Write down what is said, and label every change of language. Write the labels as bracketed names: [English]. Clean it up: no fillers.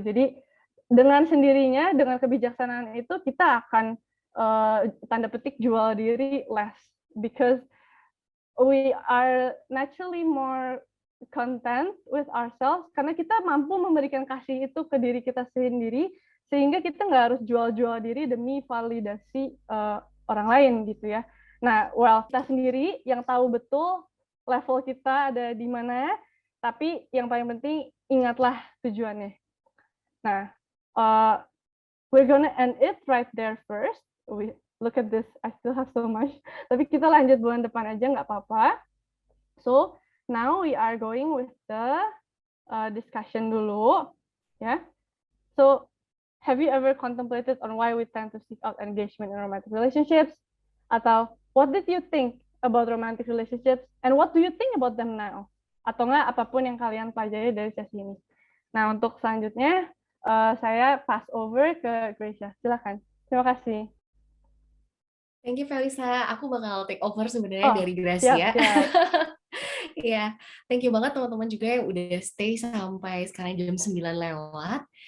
[Indonesian] Jadi dengan sendirinya, dengan kebijaksanaan itu kita akan tanda petik jual diri less, [English] because we are naturally more content with ourselves [Indonesian] karena kita mampu memberikan kasih itu ke diri kita sendiri, sehingga kita nggak harus jual-jual diri demi validasi orang lain gitu ya. Nah, kita sendiri yang tahu betul level kita ada di mana, tapi yang paling penting ingatlah tujuannya. [English] Nah, we're gonna end it right there first. Look at this, I still have so much. [Indonesian] Tapi kita lanjut bulan depan aja, nggak apa-apa. [English] So, now we are going with the discussion [Indonesian] dulu. [English] Ya. So, have you ever contemplated on why we tend to seek out engagement in romantic relationships? [Indonesian] Atau, [English] what did you think about romantic relationships? And what do you think about them now? [Indonesian] Atau nggak, apapun yang kalian pelajari dari sesi ini. Nah, untuk selanjutnya, saya pass over ke Gracia. Silakan. Terima kasih. [English] Thank you, Felisa. [Indonesian] Aku bakal take over sebenarnya dari Gracia. Iya, thank you banget teman-teman juga yang udah stay sampai sekarang jam 9 lewat.